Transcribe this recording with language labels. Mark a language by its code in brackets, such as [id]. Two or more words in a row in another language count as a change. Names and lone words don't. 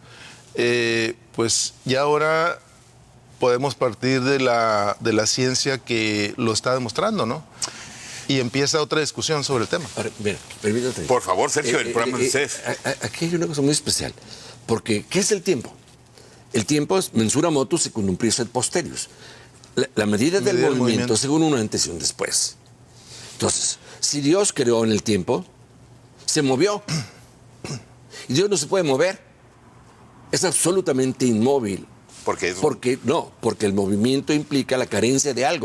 [es] Pues ya ahora podemos partir de la ciencia que lo está demostrando, ¿no? Y empieza otra discusión sobre el tema. Ahora, mira, permítame. Por favor, Sergio, el programa de ustedes. Aquí hay una cosa muy especial. Porque, ¿qué es el tiempo? El tiempo es [la] mensura motus secundum prius et posterius. [es] La medida del movimiento según un antes y un después. Entonces, si Dios creó en el tiempo, se movió. Y Dios no se puede mover. Es absolutamente inmóvil. ¿Por qué eso? Porque el movimiento implica la carencia de algo.